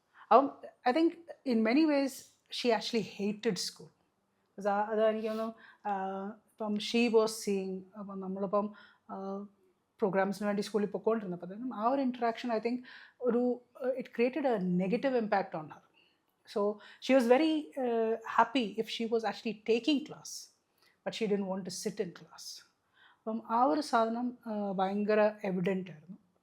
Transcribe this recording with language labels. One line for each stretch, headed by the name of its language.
Malayalam: അപ്പം
English: I think in many ways she actually hated school.
Malayalam: അത് എനിക്ക് തോന്നുന്നു ഇപ്പം
English: she was seeing,
Malayalam: അപ്പം നമ്മളിപ്പം പ്രോഗ്രാംസിന് വേണ്ടി സ്കൂളിൽ പൊയ്ക്കൊണ്ടിരുന്നപ്പോഴത്തേനും ആ ഒരു ഇൻട്രാക്ഷൻ
English: I think
Malayalam: ഒരു
English: It created a negative impact on her. So she was very happy if she was actually taking class, but she didn't want to sit in class.
Malayalam: അപ്പം ആ ഒരു സാധനം ഭയങ്കര എവിഡൻ്റ് ആയിരുന്നു.